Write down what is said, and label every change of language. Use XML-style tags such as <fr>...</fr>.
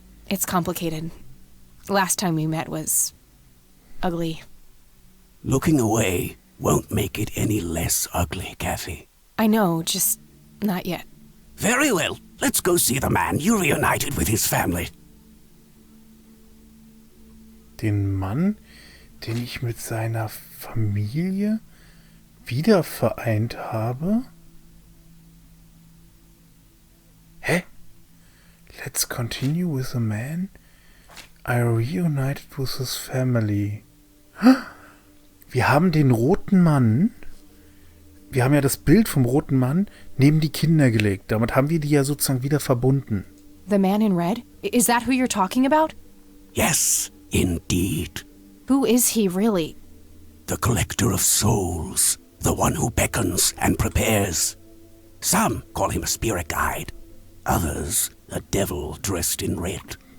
<en>It's complicated. Last time we met was ugly. Looking away won't make it any less ugly, Kathy. I know, just not yet. Very well. Let's go see the man you reunited with his family.</en> <de>Den Mann, den ich mit seiner Familie wieder vereint habe? Hä?</de> <en>Let's continue with the man I reunited with his family.</en> <de>Wir haben den roten Mann, wir haben ja das Bild vom roten Mann neben die Kinder gelegt. Damit haben wir die ja sozusagen wieder verbunden.</de> <en>The man in red? Is that who you're talking about? Yes, indeed. Who is he really? The collector of souls, the one who beckons and prepares. Some call him a spirit guide, others a devil dressed in red.</en>